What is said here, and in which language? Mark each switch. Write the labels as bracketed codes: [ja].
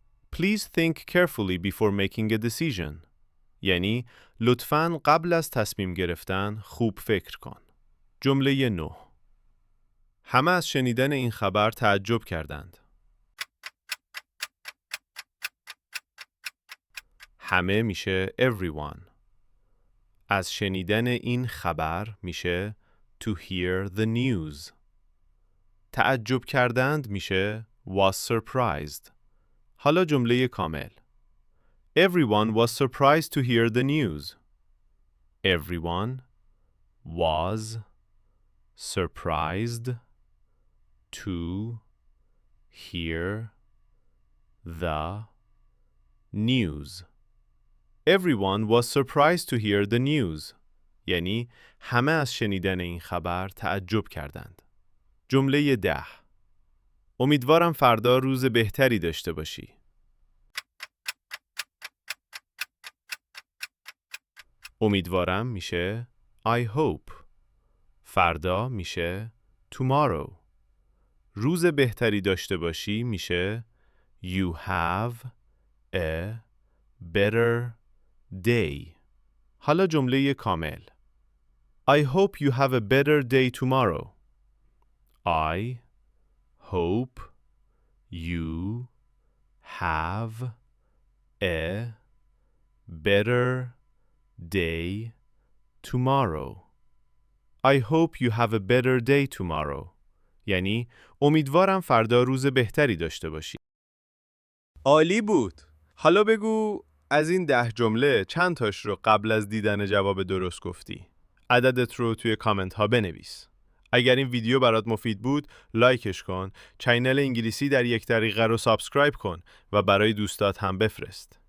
[en] Please think carefully before making a decision. [fa] یعنی لطفاً قبل از تصمیم گرفتن خوب فکر کن. جمله 9. همه از شنیدن این خبر تعجب کردند. همه میشه everyone. از شنیدن این خبر میشه [en] to hear the news. [fa] تعجب کردند میشه [en] was surprised. [fa] حالا جمله کامل. [en] Everyone was surprised to hear the news. Everyone was surprised to hear the news. Everyone was surprised to hear the news. [fa] یعنی همه از شنیدن این خبر تعجب کردند. جمله 10. امیدوارم فردا روز بهتری داشته باشی. امیدوارم میشه [en] I hope. [fa] فردا میشه tomorrow. روز بهتری داشته باشی میشه [en] you have a better day. [fa] حالا جمله کامل. [en] I hope you have a better day tomorrow. I hope you have a better day tomorrow. I hope you have a better day tomorrow. [fa] یعنی امیدوارم فردا روز بهتری داشته باشی. عالی بود. حالا بگو از این 10 جمله چند تاش رو قبل از دیدن جواب درست گفتی؟ عددت رو توی کامنت ها بنویس. اگر این ویدیو برات مفید بود، لایکش کن، چینل انگلیسی در یک دقیقه رو سابسکرایب کن و برای دوستات هم بفرست.